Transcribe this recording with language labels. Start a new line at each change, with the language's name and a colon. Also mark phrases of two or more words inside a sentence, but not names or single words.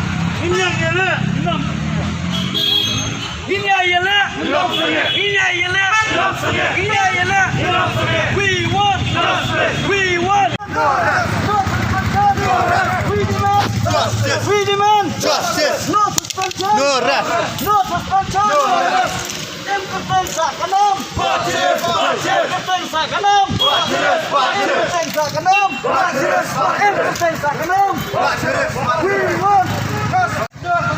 English: We want justice. We want justice. We demand justice. No suspension. No rest. No suspension. No rest. Impotenza kanom. Impotenza kanom. Impotenza kanom. Impotenza kanom. We want justice.